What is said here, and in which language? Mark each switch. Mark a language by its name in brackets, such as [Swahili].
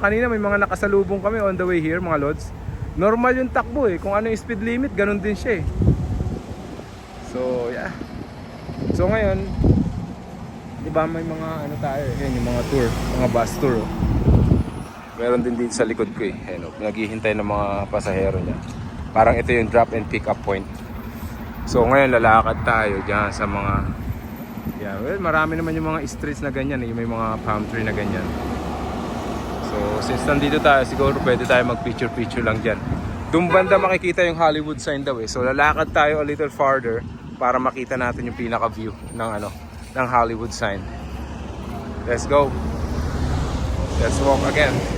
[Filipino] Kanina may mga nakasalubong kami [English] on the way here, [Filipino] mga lods. Normal yung takbo eh. Kung ano yung speed limit, gano'n din siya eh. So, yeah. So ngayon, diba may mga ano tayo eh. Yan, yung mga tour, mga bus tour. Oh. Meron din dito sa likod ko eh. Ayan, oh, naghihintay ng mga pasahero niya. Parang ito yung [English] drop and pick up point. [Filipino] So ngayon lalakad tayo dyan sa mga well, marami naman yung mga streets na ganyan eh. May mga palm tree na ganyan. So since nandito tayo, siguro pwede tayo mag picture lang dyan. Doon banda makikita yung Hollywood sign daw eh. So lalakad tayo [English] a little farther [Filipino] para makita natin yung pinaka view ng Hollywood sign. [English] Let's go. Let's walk again.